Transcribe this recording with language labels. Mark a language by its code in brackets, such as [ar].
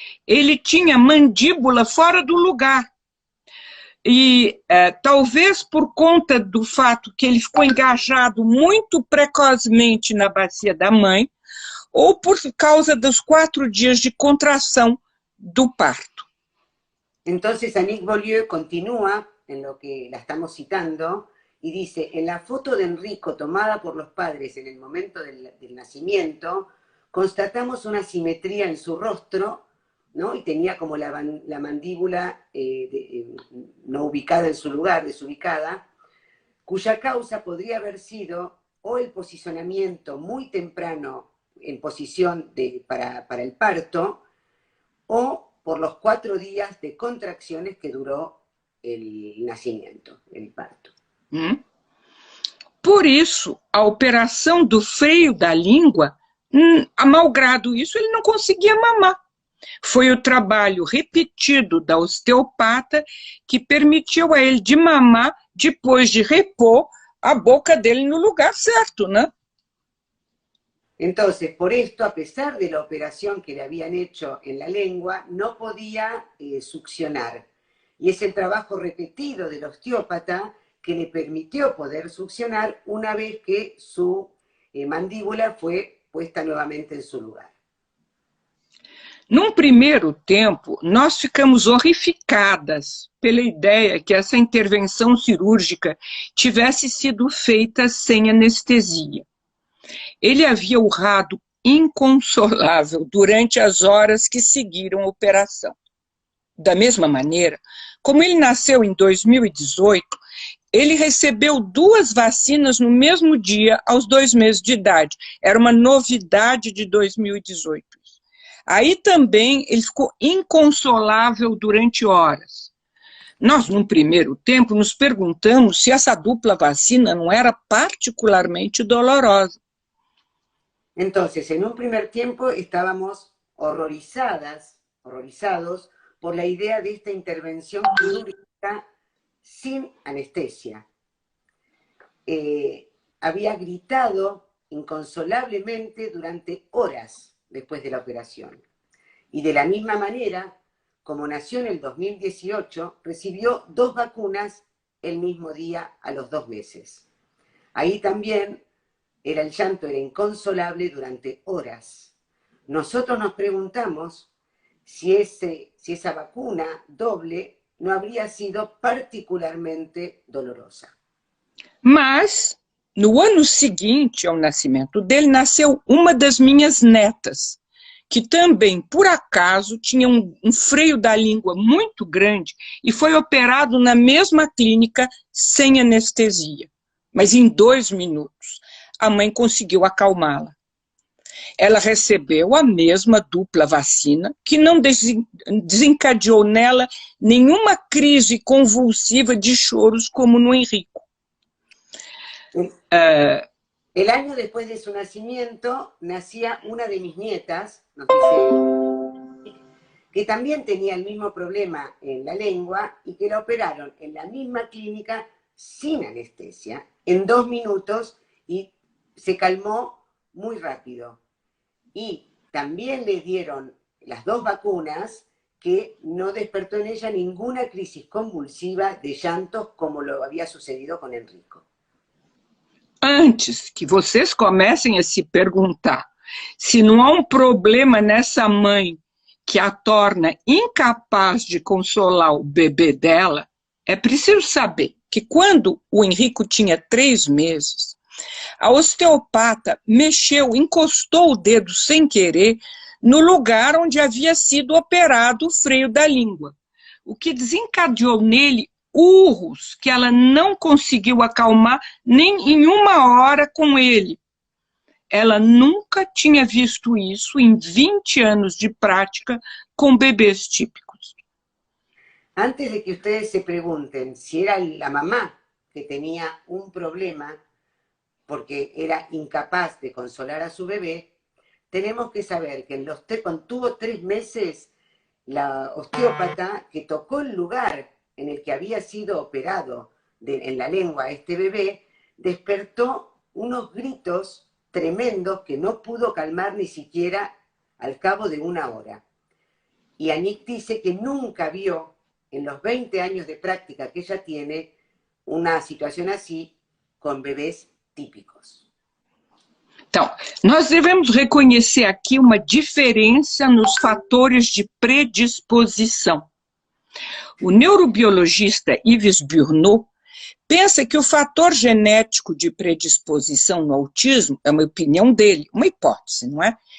[pt] Ele tinha mandíbula fora do lugar. E talvez por conta do fato que ele ficou engajado muito precocemente na bacia da mãe, ou por causa dos 4 dias de contração do parto. [es] Entonces, Annick Beaulieu continúa en lo que la estamos citando y dice, en la foto de Enrico tomada por los padres en el momento del nacimiento, constatamos una simetría en su rostro, ¿no? Y tenía como la mandíbula no ubicada en su lugar, desubicada, cuya causa podría haber sido o el posicionamiento muy temprano en posición para el parto, o por los 4 días de contracciones que duró el nacimiento, el parto. [pt] Por isso, a operação do freio da língua, malgrado isso, ele não conseguia mamar. Foi o trabalho repetido da osteopata que permitiu a ele de mamar depois de repor a boca dele no lugar certo, né? [es] Entonces, por esto, a pesar de la operación que le habían hecho en la lengua, no podía succionar. Y es el trabajo repetido del osteópata que le permitió poder succionar una vez que su mandíbula fue puesta nuevamente en su lugar. [pt] Num primeiro tempo, nós ficamos horrificadas pela ideia que essa intervenção cirúrgica tivesse sido feita sem anestesia. Ele havia urrado inconsolável durante as horas que seguiram a operação. Da mesma maneira, como ele nasceu em 2018, ele recebeu 2 vacinas no mesmo dia, aos 2 meses de idade. Era uma novidade de 2018. Aí também ele ficou inconsolável durante horas. Nós, num primeiro tempo, nos perguntamos se essa dupla vacina não era particularmente dolorosa. [es] Entonces, en un primer tiempo estábamos horrorizados por la idea de esta intervención quirúrgica sin anestesia. Había gritado inconsolablemente durante horas después de la operación. Y de la misma manera, como nació en el 2018, recibió 2 vacunas el mismo día a los 2 meses. Ahí también el llanto era inconsolable durante horas. Nosotros nos preguntamos si esa vacuna doble no habría sido particularmente dolorosa. [pt] Mas, no ano seguinte ao nascimento dele, nasceu uma das minhas netas, que também, por acaso, tinha um freio da língua muito grande e foi operado na mesma clínica sem anestesia. Mas em 2 minutos, a mãe conseguiu acalmá-la. Ela recebeu a mesma dupla vacina, que não desencadeou nela nenhuma crise convulsiva de choros como no Enrico. [es] El año después de su nacimiento, nacía una de mis nietas, nos dice, que también tenía el mismo problema en la lengua y que la operaron en la misma clínica sin anestesia, en 2 minutos, y se calmó muy rápido. Y también le dieron las 2 vacunas que no despertó en ella ninguna crisis convulsiva de llantos como lo había sucedido con Enrico. [pt] Antes que vocês comecem a se perguntar se não há um problema nessa mãe que a torna incapaz de consolar o bebê dela, é preciso saber que quando o Enrico tinha 3 meses, a osteopata encostou o dedo sem querer no lugar onde havia sido operado o freio da língua, o que desencadeou nele urros que ela não conseguiu acalmar nem em 1 hora com ele. Ela nunca tinha visto isso em 20 anos de prática com bebês típicos. [es] Antes de que ustedes se pregunten si era la mamá que tenía un problema porque era incapaz de consolar a su bebé, tenemos que saber que cuando tuvo 3 meses, la osteópata que tocó el lugar en el que había sido operado en la lengua este bebé, despertó unos gritos tremendos que no pudo calmar ni siquiera al cabo de 1 hora. Y Annick dice que nunca vio, en los 20 años de práctica que ella tiene, una situación así con bebés típicos. [pt] Então, nós devemos reconhecer aqui uma diferença nos fatores de predisposição. O neurobiologista Yves Burnout pensa que o fator genético de predisposição no autismo, é uma opinião dele, uma hipótese, não é?